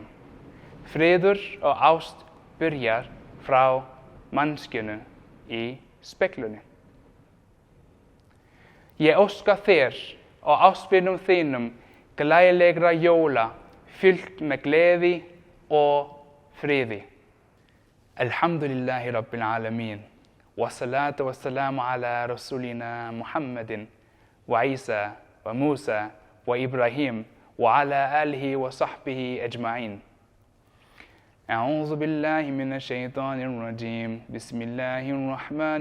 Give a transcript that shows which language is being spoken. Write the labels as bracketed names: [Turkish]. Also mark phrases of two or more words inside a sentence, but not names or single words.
[Icelandic] Friður og ást byrjar frá manneskjunni í speglunni. Ég óska þér og ástvinum þínum glæðilegra jóla fyllt með gleði og friði. [Arabic] الحمد لله رب العالمين. والصلاة والسلام على رسولنا محمد وعيسى وموسى وإبراهيم وعلى آله وصحبه أجمعين. أعوذ بالله من الشيطان الرجيم بسم الله الرحمن